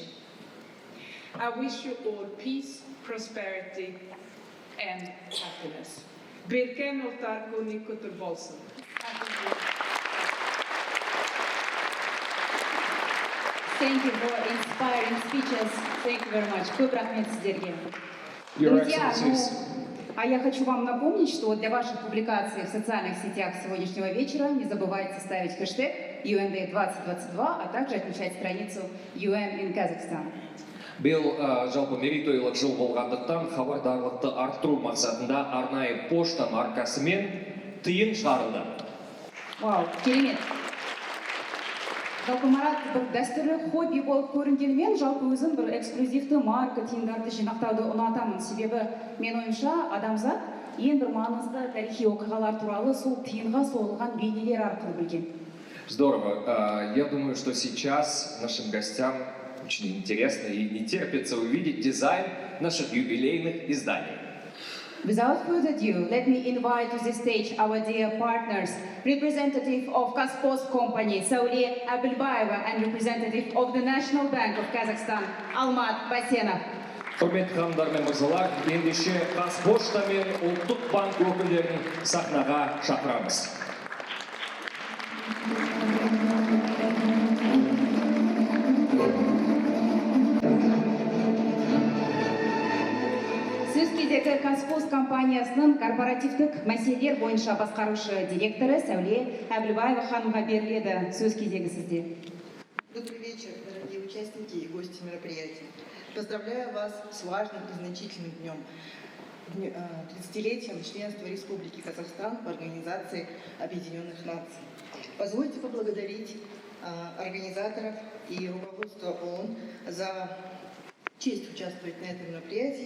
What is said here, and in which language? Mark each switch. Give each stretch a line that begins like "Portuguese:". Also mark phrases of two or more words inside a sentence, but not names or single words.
English: I wish you all peace, prosperity, and happiness.
Kazakh: Біріккен Ұлттар Күні Құтты Болсын.
English: Thank you for inspiring speeches. Thank you very much.
Kazakh: Көп рахмет сіздерге.
English: Your
Russian: Друзья,
English: Excellencies.
Russian: а я хочу вам напомнить, что для ваших публикаций в социальных сетях сегодняшнего вечера не забывайте ставить хэштег UND2022, а также отмечать страницу UN in Kazakhstan.
Kazakh: Биыл жалпы мерейтойлық жыл болғандықтан хабардарлықты арттыру мақсатында арнайы пошта маркасымен тиын шығарылды. Вау, керемет. Жалпы Марат бір дәстүрлі хобби болып көрінгенімен, жалпы өзім бір эксклюзивті марка тиындарды жинақтауды ұнатамын. Себебі мен ойымша адамзат ең бір маңызды тарихи оқиғалар туралы сол тиынға соғылған бейнелер арқылы білген.
Russian: Здорово. Я думаю, что сейчас нашим гостям очень интересно и не терпится увидеть дизайн наших юбилейных изданий.
English: Without further ado, let me invite to the stage our dear partners, representative of Қазпошта company, Сауле Абылбаева, and representative of the National Bank of Kazakhstan, Алмат Басенов.
Kazakh: Құрметті ханымдар мен мырзалар, ендеше Қазпошта мен ұлттық банк өкілдерін сахнаға шақырамыз. Сөз кезегі Қазпошта компаниясының корпоративтік мәселелер бойынша басқарушы директоры Сауле Абылбаева ханымға беріледі. Сөз кезегі сізде.
Russian: Добрый вечер, дорогие участники и гости мероприятия. Поздравляю вас с важным и значительным днем, 30-летием членства Республики Казахстан в Организации Объединенных Наций. Позвольте поблагодарить организаторов и руководство ООН за честь участвовать на этом мероприятии.